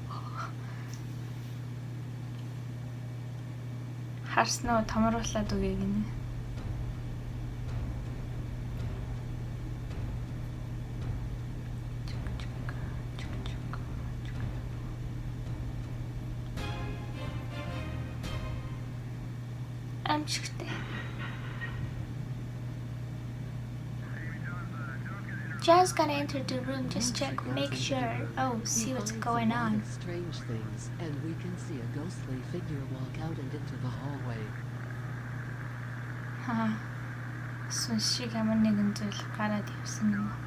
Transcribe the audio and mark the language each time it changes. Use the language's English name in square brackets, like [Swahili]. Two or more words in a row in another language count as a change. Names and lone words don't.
[Mongolian] Харснаа томруулаад үгүй гинэ. Амжигтай. [English] Just gonna enter the room, just check, make sure. Oh, see what's going on. Strange things, and we can see a ghostly figure walk out and into the hallway. Ха. [Mongolian] Сүншиг ямар нэгэн зүйл гараад явсан юм.